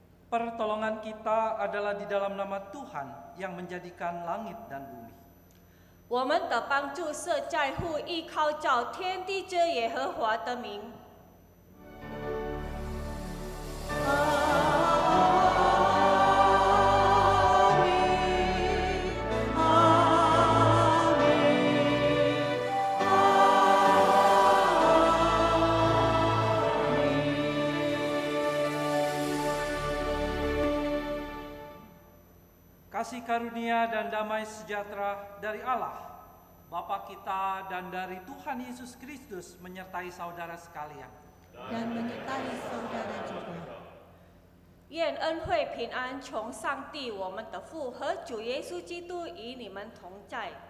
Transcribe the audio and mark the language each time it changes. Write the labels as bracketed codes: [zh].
[id] Pertolongan kita adalah di dalam nama Tuhan yang menjadikan langit dan bumi. [zh] 我们的帮助是在乎依靠造天地之耶和华的名。 [id] Amin. kasih karunia dan damai sejahtera dari Allah, Bapa kita dan dari Tuhan Yesus Kristus menyertai saudara sekalian. Dan menyertai saudara juga. [zh] 愿恩惠平安从上帝我们的父和主耶稣基督与你们同在。